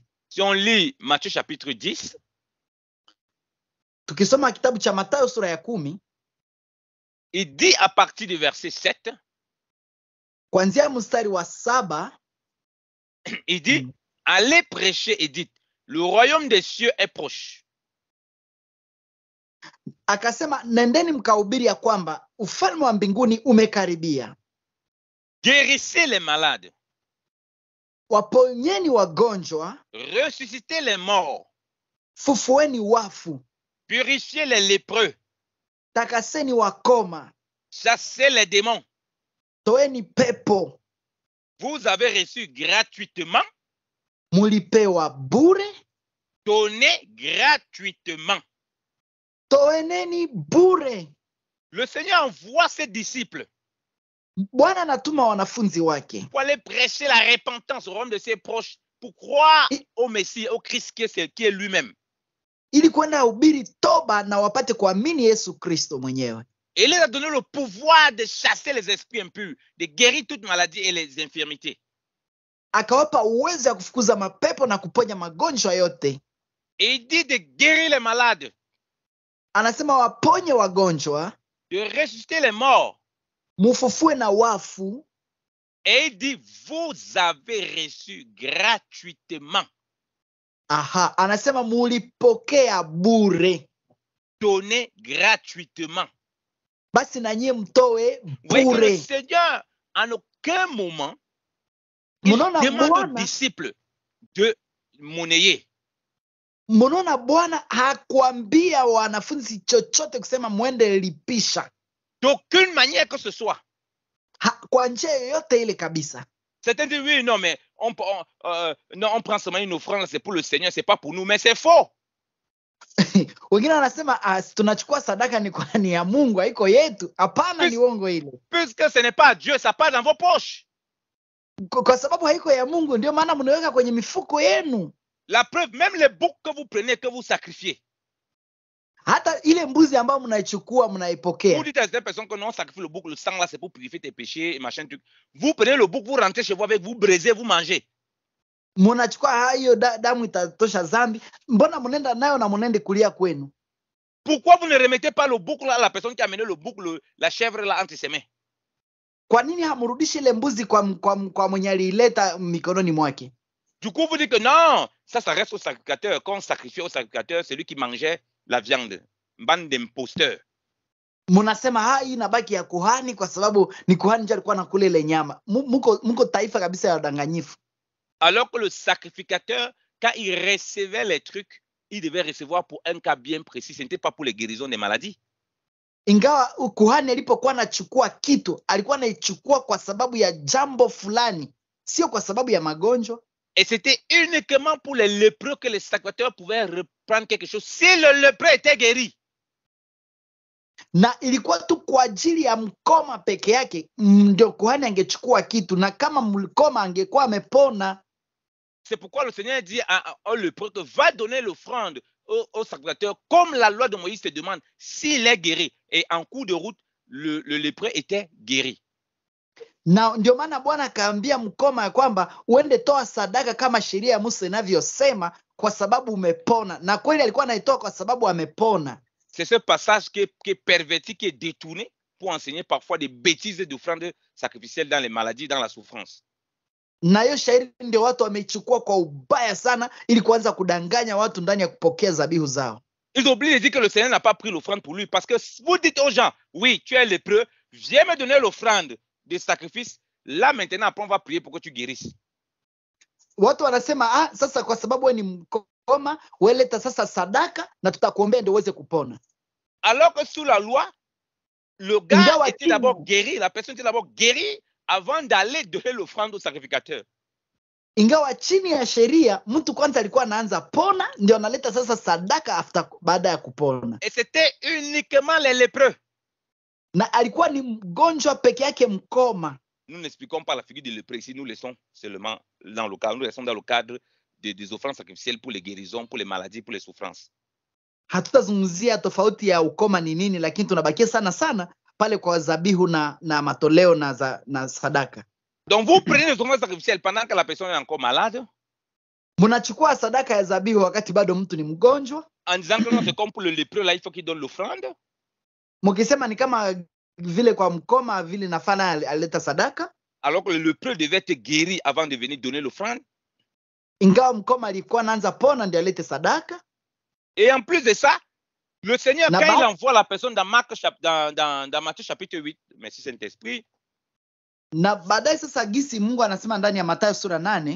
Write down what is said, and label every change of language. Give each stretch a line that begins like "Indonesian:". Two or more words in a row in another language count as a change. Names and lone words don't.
French: Si on lit Matthieu chapitre 10,
Swahili: tukisoma kitabu cha Mathayo sura ya 10,
French: il dit à partir du verset 7,
Swahili: kuanzia mstari wa 7,
French: il dit allez prêcher et dites le royaume des cieux est proche.
Swahili: Akasema nendeni mkahubiri ya kwamba ufalme wa mbinguni umekaribia.
French: Guérissez les malades.
Swahili: Waponyeni wagonjwa.
French: Ressuscitez les morts.
Swahili: Fufueni wafu.
French: Purifiez les lépreux.
Swahili: Takaseni wakoma.
French: Chassez les démons.
Swahili: Toeni pepo.
French: Vous avez reçu gratuitement.
Swahili: Mulipewa bure.
French: Donnez gratuitement.
Swahili: Toeneni bure.
French: Le Seigneur envoie ses disciples.
Swahili: Bwana anatuma wanafunzi wake.
French: Pour aller prêcher la repentance au royaume de ses proches. Pour croire au Messie, au Christ qui est lui-même.
Swahili: Ili kwenda hubiri toba na wapate kuamini Yesu Kristo mwenyewe.
French: Et il a donné le pouvoir de chasser les esprits impurs, de guérir toute maladie et les infirmités.
Swahili: Akawapa uwezo wa kufukuza mapepo na kuponya magonjwa yote.
French: Et il dit de guérir les malades.
Swahili: Anasema waponye wagonjwa.
French: De ressusciter les morts.
Swahili: Mufufue na wafu.
French: Et il dit vous avez reçu gratuitement.
Swahili: Aha, anasema mulipokea bure. Donnez gratuitement. Basi na nyie mtoe bure.
French: Oui, le Seigneur, en aucun moment, il demande aux disciples de monnayer.
Swahili: Mnaona Bwana hakuambia wanafunzi chochote kusema mwende lipisha.
French: D'aucune manière que ce soit.
Swahili: Kwa njia yoyote ile kabisa.
French: Certains disent oui, non, mais on prend seulement une offrande, c'est pour le Seigneur, c'est pas pour nous, mais c'est faux.
Swahili: Wengine wanasema tunachukua sadaka ni ya Mungu, haiko yetu. Hapana, ni uongo ile.
French: Puisque ce n'est pas Dieu, ça part dans vos poches.
Swahili: Kwa sababu haiko ya Mungu, ndio maana mnaweka kwenye mifuko yenu.
French: La preuve, même les boucs que vous prenez, que vous sacrifiez.
Swahili: Hata ile mbuzi ambayo mnaichukua mnaipokea.
French: Vous dites à certaines personnes que non, sacrifie le bouc, le sang là, c'est pour purifier tes péchés et machin truc. Vous prenez le bouc, vous rentrez chez vous avec, vous braisez, vous mangez.
Swahili: Mnachukua hiyo damu itatosha dhambi. Mbona mnenda nayo na mnende kulia kwenu?
French: Pourquoi vous ne remettez pas le bouc là à la personne qui a amené le bouc, la chèvre là entre ses mains?
Swahili: Kwa nini hamrudishi ile mbuzi kwa mwenye alileta mikononi mwake?
French: Du coup, vous dites que non, ça reste au sacrificateur. Quand on sacrifiait au sacrificateur, c'est lui qui mangeait la viande. Bande d'imposteurs.
Swahili: Mnasema hii inabaki ya kuhani kwa sababu ni kuhani ndiye alikuwa anakula ile nyama. Mko taifa kabisa ya wadanganyifu.
French: Alors que le sacrificateur, quand il recevait les trucs, il devait recevoir pour un cas bien précis. Ce n'était pas pour les guérisons des maladies.
Swahili: Ingawa kuhani alipokuwa anachukua kitu, alikuwa anaichukua kwa sababu ya jambo fulani, sio kwa sababu ya magonjwa.
French: Et c'était uniquement pour les lépreux que les sacrificateurs pouvaient reprendre quelque chose si le lépreux était guéri.
Swahili: Na ilikuwa tu kwa ajili ya mkoma peke yake ndio kuhani angechukua kitu, na kama mkoma angekuwa amepona.
French: C'est pourquoi le Seigneur dit à un lépreux que va donner l'offrande au sacrificateur comme la loi de Moïse te demande s'il est guéri. Et en cours de route, le lépreux était guéri.
Swahili: Na ndio maana Bwana akaambia mkoma ya kwamba uende toa sadaka kama sheria ya Musa inavyosema kwa sababu umepona. Na kweli alikuwa anaitoa kwa sababu amepona.
French: C'est ce passage qui est perverti, qui est détourné pour enseigner parfois des bêtises d'offrandes sacrificielles dans les maladies, dans la souffrance.
Swahili: Na hiyo shairi ndio watu wameichukua kwa ubaya sana ili kuanza kudanganya watu ndani ya kupokea zabihu zao.
French: Ils oublient de dire que le Seigneur n'a pas pris l'offrande pour lui parce que vous dites aux gens, oui, tu es lépreux, viens me donner l'offrande de sacrifice. Là maintenant, après on va prier pour que tu guérisses.
Swahili: Watu wanasema sasa kwa sababu wewe ni mkoma, wewe leta sasa sadaka na tutakuombea ndio uweze kupona.
French: Alors que sous la loi, le gars était d'abord guéri, la personne était d'abord guérie avant d'aller donner l'offrande au sacrificateur.
Swahili: Ingawa chini ya sheria mtu kwanza alikuwa anaanza pona ndio analeta sasa sadaka baada ya kupona.
French: Et c'était uniquement les lépreux.
Swahili: Na alikuwa ni mgonjwa peke yake mkoma.
French: Nous n'expliquons pas la figure de lépreux ici, nous laissons seulement dans le cadre, nous laissons dans le cadre des offrandes sacrificielles pour les guérisons, pour les maladies, pour les souffrances.
Swahili: Hatutazungumzia tofauti ya ukoma ni nini, lakini tunabakia sana pale kwa zabihu na matoleo na sadaka.
French: Donc vous prenez les offrandes sacrificielles pendant que la personne est encore malade.
Swahili: Mnachukua sadaka ya zabihu wakati bado mtu ni mgonjwa.
French: En disant que non, c'est comme pour le lépreux, là, il faut qu'il donne l'offrande.
Swahili: Mkisema ni kama vile kwa mkoma vile nafana aleta sadaka.
French: Alors que le lépreux devait être guéri avant de venir donner l'offrande.
Swahili: Ingawa mkoma alikuwa anaanza pona ndio alete sadaka.
French: Et en plus de ça, le Seigneur, quand il envoie la personne dans Matthieu chapitre 8, merci Saint-Esprit.
Swahili: Na baadaye sasa gisi Mungu anasema ndani ya Mathayo sura 8.